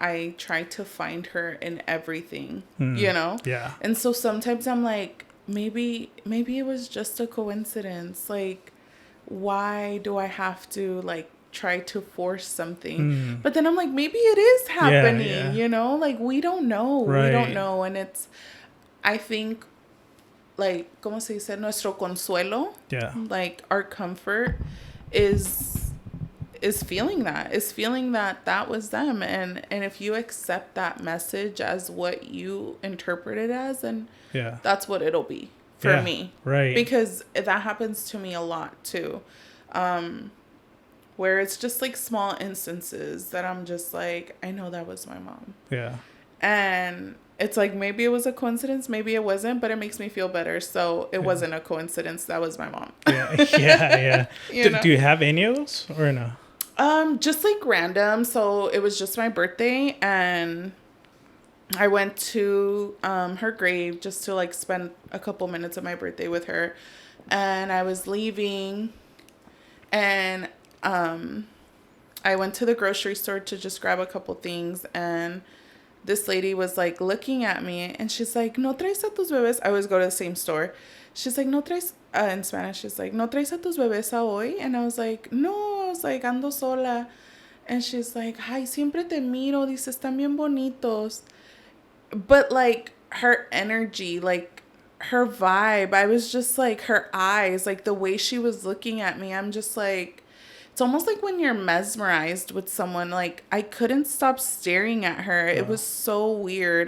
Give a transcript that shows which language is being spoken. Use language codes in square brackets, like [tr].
[en] I try to find her in everything, you know? Yeah. And so sometimes I'm like, maybe it was just a coincidence. Like, why do I have to like try to force something? But then I'm like, maybe it is happening, you know? Like, we don't know. Right. We don't know. And it's, I think, like, [es] ¿cómo se dice? Nuestro consuelo. [en] Yeah. Like, our comfort is feeling that was them. And if you accept that message as what you interpret it as, then that's what it'll be for me. Right. Because that happens to me a lot too. Where it's just like small instances that I'm just like, I know that was my mom. Yeah. And it's like, maybe it was a coincidence, maybe it wasn't, but it makes me feel better. So it wasn't a coincidence. That was my mom. Yeah. Do you have any of those or no? Just like random. So it was just my birthday and I went to her grave just to like spend a couple minutes of my birthday with her. And I was leaving and I went to the grocery store to just grab a couple things, and this lady was like looking at me and she's like, [es] ¿No traes a tus bebés? [en] I always go to the same store. She's like, [es] ¿No traes, [en] in Spanish, she's like, [es] ¿No traes a tus bebés a hoy? [en] And I was like, no, I was like, [es] ando sola. [en] And she's like, [es] ay, siempre te miro, dice, están bien bonitos. [en] But like her energy, like her vibe, I was just like, her eyes, like the way she was looking at me, I'm just like, it's almost like when you're mesmerized with someone. Like, I couldn't stop staring at her. It was so weird.